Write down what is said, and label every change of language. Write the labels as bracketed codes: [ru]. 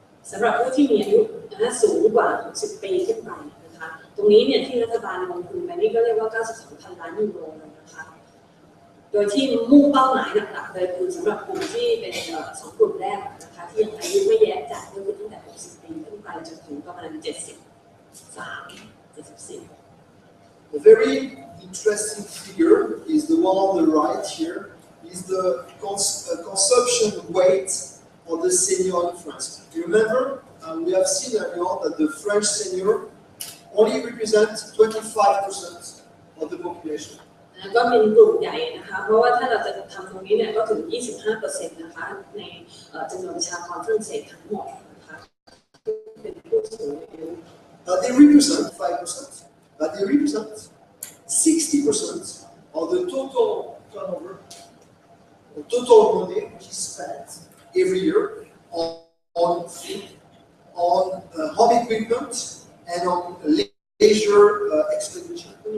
[th] สำหรับผู้ที่มีอายุสูงกว่า60 ปีขึ้นไปนะคะตรงนี้เนี่ยที่รัฐบาลลงทุนไปนี่ก็เรียกว่า 92,000 ล้านยูโรเลยนะคะโดยที่มุ่งเป้าหมายหลักๆเลยคือสำหรับกลุ่มที่เป็น2 กลุ่มแรกนะคะที่ยังอายุไม่แย้จัดก็คือตั้งแต่60 ปีขึ้นไปจนถึงประมาณ73 74 [en] A very interesting figure is the one on the right here, is the consumption weight of the senior in France. You remember, we have seen earlier on that the French senior only represent 25% of the population. [th] ก็เป็นกลุ่มใหญ่นะคะเพราะว่าถ้าเราจะทำตรงนี้เนี่ยก็ถึง 25% นะคะในจำนวนประชากรฝรั่งเศสทั้งหมดนะคะเป็นผู้สูงอายุ [en] They represent 5%, but they represent 60% of the total turnover, the total money which is spent every year on food, on home equipment, and on leisure expenditure.